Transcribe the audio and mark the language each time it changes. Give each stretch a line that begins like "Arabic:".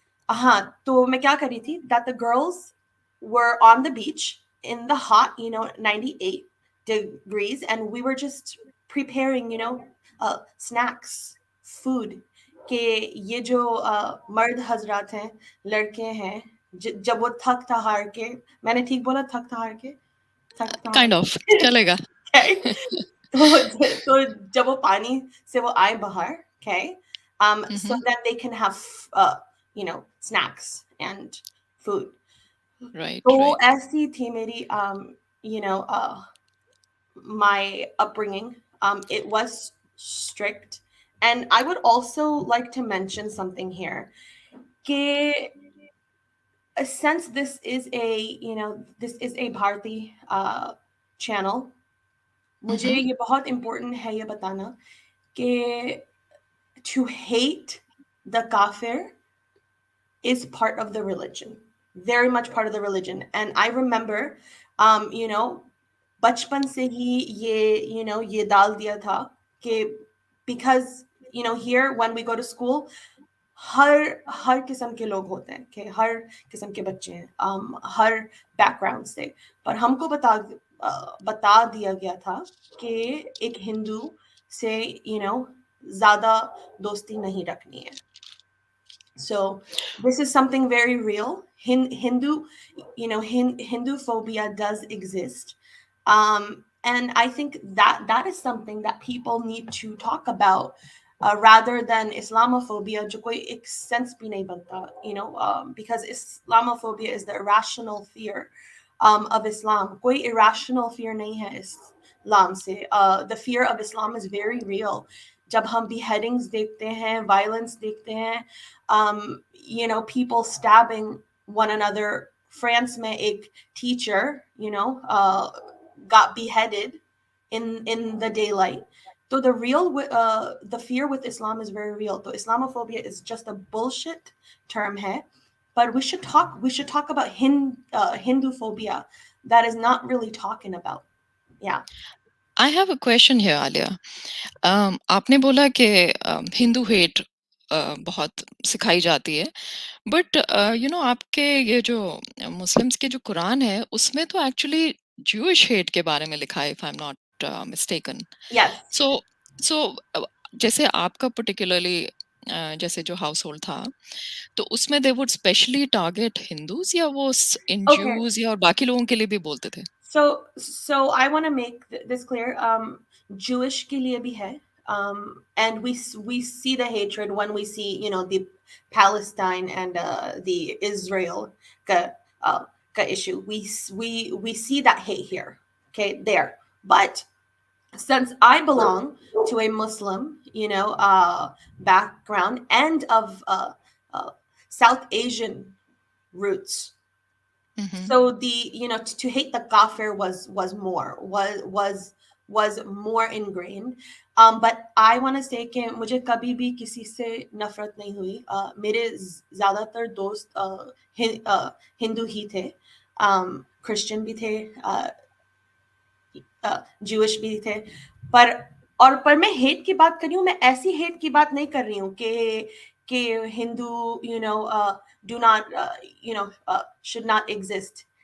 Hindi: तो मैं क्या कर रही थी,
English: that the girls were on the beach in the hot 98 degrees, and we were just preparing snacks, food.
Hindi: कि ये जो मर्द हजरात हैं, लड़के हैं, जब वो थक हार के, मैंने ठीक बोला, थक हार के, थक हार
English: Kind of.
Hindi: Chalega. के तो जब वो पानी से वो आए बाहर,
English: okay, so Mm-hmm. that they can have snacks and food. Right,
Hindi: तो
English: right.
Hindi: ऐसी थी मेरी
English: my upbringing. It was strict. And I would also like to mention something here. कि since this is a, you know, this is a Bharti channel, मुझे Mhm.
Hindi: ये बहुत important है ये बताना कि
English: to hate the kafir is part of the religion, very much part of the religion. And I remember, you know,
Hindi: बचपन से ही ये, you know, ये डाल दिया था कि
English: because, you know, here when we go to school,
Hindi: हर हर किस्म के लोग होते हैं कि हर किस्म के बच्चे हैं, हर बैकग्राउंड से, पर हमको बता दिया गया था कि एक हिंदू से, you know, ज्यादा दोस्ती नहीं रखनी है.
English: So this is something very real. Hindu, you know, Hindu phobia does exist, and I think that that is something that people need to talk about, rather than Islamophobia.
Hindi: जो कोई एक sense भी नहीं बनता,
English: you know, because Islamophobia is the irrational fear, of Islam.
Hindi: कोई irrational fear नहीं है Islam से.
English: The fear of Islam is very real.
Hindi: जब हम
English: beheadings देखते हैं, violence देखते हैं, you know, people stabbing one another. France में एक teacher, you know, got beheaded in the daylight. So the the fear with Islam is very real. So Islamophobia is just a bullshit term
Hindi: है.
English: But we should talk about Hindu phobia that is not really talking about. Yeah. I have a question here, Alia.
Hindi: आपने बोला कि Hindu hate बहुत सिखाई जाती है,
English: but you know
Hindi: आपके ये जो मुस्लिम्स के जो कुरान है उसमें तो एक्चुअली ज्यूइश हेट के बारे में लिखा है,
English: If I am not mistaken. Yes.
Hindi: सो सो जैसे आपका पर्टिकुलरली जैसे जो हाउस होल्ड था, तो उसमें
English: they would specially target Hindus,
Hindi: या वो इन
English: Okay.
Hindi: ज्यूज या और बाकी लोगों के लिए भी बोलते थे?
English: So I want to make this clear.
Hindi: Jewish के लिए भी है.
English: And we see the hatred when we see, you know, the Palestine and the Israel
Hindi: ka, ka
English: issue. We see that hate here. Okay, there. But since I belong to a Muslim, you know, background and of uh, South Asian roots, Mhm. so the, you know, to hate the kafir was more ingrained. But I want to say
Hindi: कि मुझे कभी भी किसी से नफरत नहीं हुई. मेरे ज्यादातर दोस्त हिंदू ही थे, क्रिश्चियन भी थे, ज्यूइश भी थे. पर पर मैं हेट की बात कर रही हूँ, मैं ऐसी हेट की बात नहीं कर रही हूँ कि Hindu,
English: You know, do not, you know, should not exist.